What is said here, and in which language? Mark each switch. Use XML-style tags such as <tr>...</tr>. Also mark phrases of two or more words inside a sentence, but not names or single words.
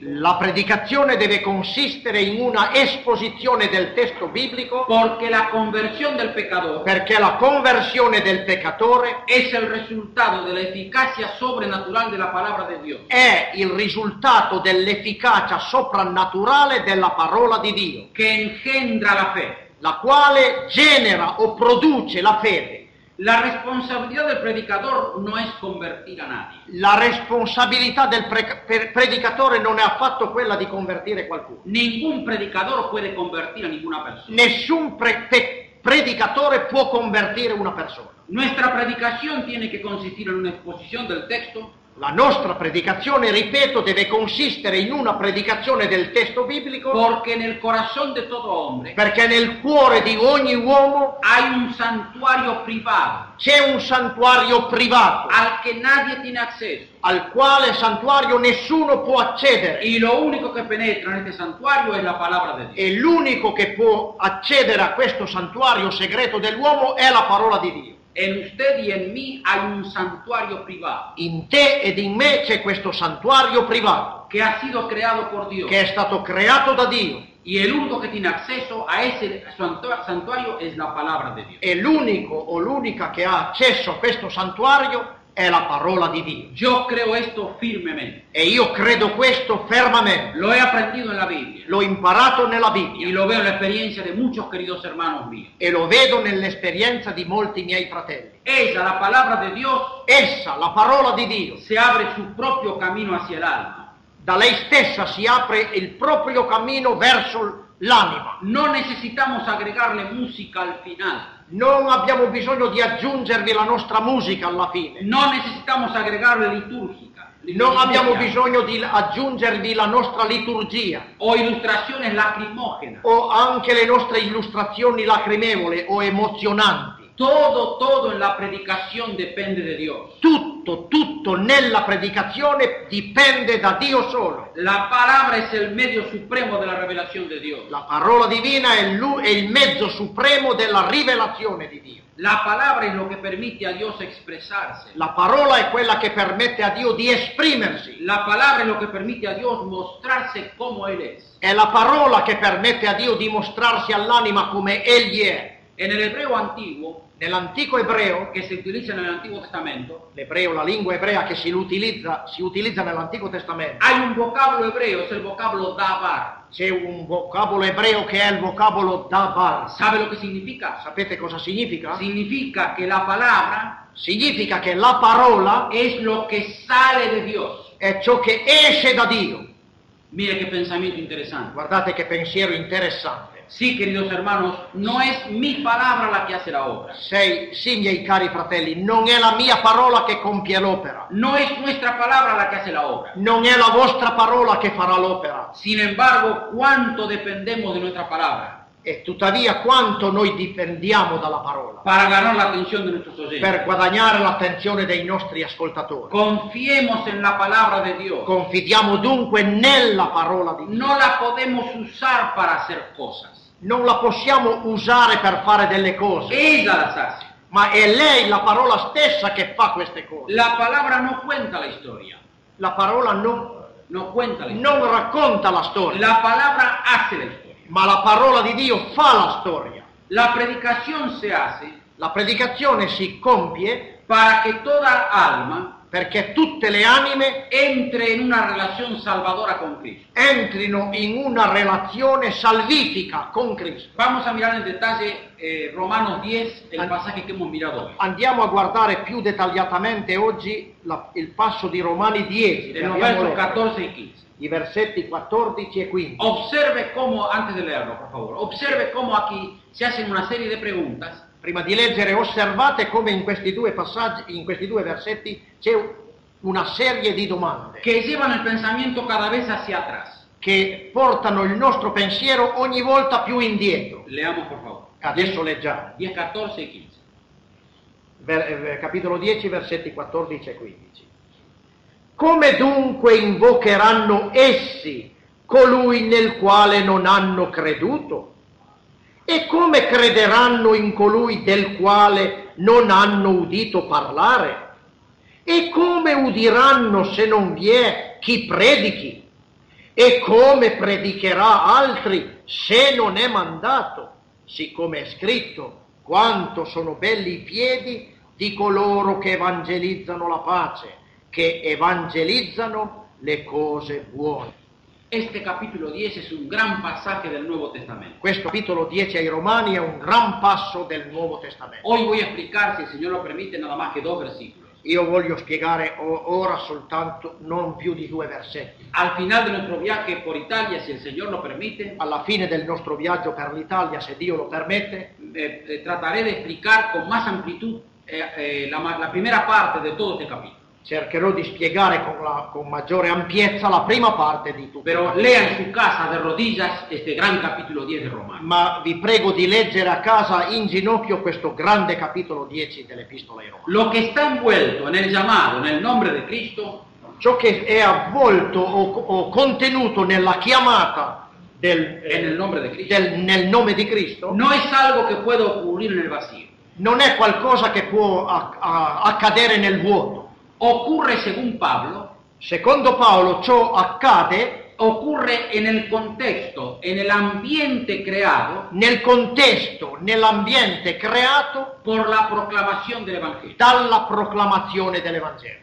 <it>La predicazione deve consistere in una esposizione del testo biblico</it> <es>porque la conversión del pecador</es> <it>perché la conversione del peccatore</it> <es>es el resultado de la eficacia sobrenatural de la palabra de Dios.</es> <it>è il risultato dell'efficacia soprannaturale della parola di Dio,</it> <es>Que engendra la fe.</es> <it>la quale genera o produce la fede.</it> <es>La responsabilidad del predicador no es convertir a nadie.</es> <it>La responsabilità del predicatore non è affatto quella di convertire qualcuno.</it> <es>Ningún predicador puede convertir a ninguna persona.</es> <it>Nessun predicatore può convertire una persona.</it> <es>Nuestra predicación tiene que consistir en una exposición del texto</es> <it>La nostra predicazione, ripeto, deve consistere in una predicazione del testo biblico</it> <es>porque en el corazón de todo hombre</es> <it>perché nel cuore di ogni uomo</it> <es>hay un santuario privado</es> <it>c'è un santuario privato</it> <es>al que nadie tiene acceso.</es> <it>al quale santuario nessuno può accedere</it> <es>Y lo único que penetra en este santuario es la palabra de Dios.</es> <it>e l'unico che può accedere a questo santuario segreto dell'uomo è la parola di Dio.</it> <es>En usted y en mí hay un santuario privado</es> <it>In te ed in me c'è questo santuario privato</it> <es>que ha sido creado por Dios.</es> <it>che è stato creato da Dio</it> <es>Y el único que tiene acceso a ese santuario es la palabra de Dios.</es> <it>e l'unico o l'unica che ha accesso a questo santuario è la parola di Dio.</it> <es>Yo creo esto firmemente.</es> <it>E io credo questo fermamente.</it> <es>Lo he aprendido en la Biblia</es> <it>L'ho imparato nella y Bibbia</it> <es>lo veo en la experiencia de muchos queridos hermanos míos.</es> <it>e lo vedo nell'esperienza di molti miei fratelli.</it> <es>Ella, la palabra de Dios,</es> <it>Essa, la parola di Dio,</it> <es>se abre su propio camino hacia el alma.</es> <it>da lei stessa si apre il proprio cammino verso l'anima.</it> <es>No necesitamos agregarle música al final.</es> <it>Non abbiamo bisogno di aggiungervi la nostra musica alla fine.</it> <es>No necesitamos agregarle liturgia.</es> <it>Non abbiamo bisogno di aggiungervi la nostra liturgia</it> <es>O ilustraciones lacrimógenas.</es> <it>o anche le nostre illustrazioni lacrimevoli o emozionanti.</it> <es>Todo en la predicación depende de Dios.</es> <it>Tutto nella predicazione dipende da Dio solo.</it> <es>La palabra es el medio supremo de la revelación de Dios.</es> <it>La parola divina è il mezzo supremo della rivelazione di Dio.</it> <es>La palabra es lo que permite a Dios expresarse.</es> <it>La parola è quella che permette a Dio di esprimersi.</it> <es>La palabra es lo que permite a Dios mostrarse como Él es.</es> <it>È la parola che permette a Dio di mostrarsi all'anima come Egli è.</it> <es>En el hebreo antiguo,</es> <it>Nell'antico ebreo,</it> <es>que se utiliza en el Antiguo Testamento,</es> <it>l'ebreo, la lingua ebrea che si utilizza nell'Antico Testamento,</it> <es>hay un vocablo hebreo, es el vocablo davar.</es> <it>c'è un vocabolo ebreo che è il vocabolo davar.</it> <es>¿Sabe lo que significa?</es> <it>Sapete cosa significa?</it> <es>Significa que la palabra</es> <it>Significa che la parola</it> <es>es lo que sale de Dios.</es> <it>è ciò che esce da Dio.</it> <es>Mire qué pensamiento interesante.</es> <it>Guardate che pensiero interessante.</it> <es>Sí, queridos hermanos, no es mi palabra la que hace la obra.</es> <it>Sì, miei cari fratelli, non è la mia parola che compie l'opera.</it> <es>No es nuestra palabra la que hace la obra.</es> <it>Non è la vostra parola che farà l'opera.</it> <es>Sin embargo, ¿cuánto dependemos de nuestra palabra?</es> <it>E tuttavia quanto noi dipendiamo dalla parola</it> <es>Para ganar la atención de nuestros oyentes.</es> <it>per guadagnare l'attenzione dei nostri ascoltatori.</it> <es>Confiemos en la palabra de Dios.</es> <it>Confidiamo dunque nella parola di Dio.</it> <es>No la podemos usar para hacer cosas.</es> <it>Non la possiamo usare per fare delle cose,</it> <es>Ella las hace.</es> <it>ma è lei, la parola stessa, che fa queste cose.</it> <es>La palabra no cuenta la historia.</es> <it>La parola non</it> <es>cuenta la historia.</es> <it>racconta la storia,</it> <es>La palabra hace la historia.</es> <it>ma la parola di Dio fa la storia.</it> <es>La predicación se hace</es> <it>La predicazione si compie</it> <es>para que toda alma</es> <it>perché tutte le anime</it> <es>entre en una relación salvadora con Cristo.</es> <it>entrino in una relazione salvifica con Cristo.</it> <es>Vamos a mirar en detalle Romanos 10, el pasaje que hemos mirado hoy.</es> <it>Andiamo a guardare più dettagliatamente oggi il passo di Romani 10,</it> <es>En los versos 14 y 15.</es> <it>i versetti 14 e 15.</it> <es>Observe cómo, antes de leerlo, por favor, observe cómo aquí se hacen una serie de preguntas.</es> <it>Prima di leggere, osservate come in questi due passaggi, in questi due versetti, c'è una serie di domande</it> <es>Que llevan el pensamiento cada vez hacia atrás.</es> <it>che portano il nostro pensiero ogni volta più indietro.</it> <es>Leamos, por favor.</es> <it>Adesso leggiamo.</it> <es>10, 14 y 15.</es> <it>Capitolo 10, versetti 14 e 15. Come dunque invocheranno essi colui nel quale non hanno creduto? E come crederanno in colui del quale non hanno udito parlare? E come udiranno se non vi è chi predichi? E come predicherà altri se non è mandato? Siccome è scritto, quanto sono belli i piedi di coloro che evangelizzano la pace, che evangelizzano le cose buone.</it> <es>Este capítulo 10 es un gran pasaje del Nuevo Testamento.</es> <it>Questo capitolo 10 ai Romani è un gran passo del Nuovo Testamento.</it> <es>Hoy voy a explicar, si el Señor lo permite, nada más que 2 versículos.</es> <it>Io voglio spiegare ora soltanto non più di 2 versetti.</it> <es>Al final de nuestro viaje por Italia, si el Señor lo permite,</es> <it>Alla fine del nostro viaggio per l'Italia, se Dio lo permette,</it> <es>trataré de explicar con más amplitud la primera parte de todo este capítulo.</es> <it>cercherò di spiegare con maggiore ampiezza la prima parte di tutto.</it> <es>Pero lea en su casa de rodillas este gran capítulo 10 de Romanos.</es> <it>Ma vi prego di leggere a casa in ginocchio questo grande capitolo 10 dell'Epistola ai Romani.</it> <es>Lo que está envuelto en el llamado, en el nombre de Cristo,</es> <it>Ciò che è avvolto o contenuto nella chiamata</it> <es>en el nombre de Cristo,</es> <it>nel nome di Cristo,</it> <es>no es algo que puede ocurrir en el vacío.</es> <it>non è qualcosa che può accadere nel vuoto.</it> <es>Ocurre, según Pablo,</es> <it>Secondo Paolo ciò accade</it> <es>ocurre en el contexto, en el ambiente creado</es> <it>nel contesto, nell'ambiente creato</it> <es>por la proclamación del Evangelio.</es> <it>dalla proclamazione dell'Evangelo.</it>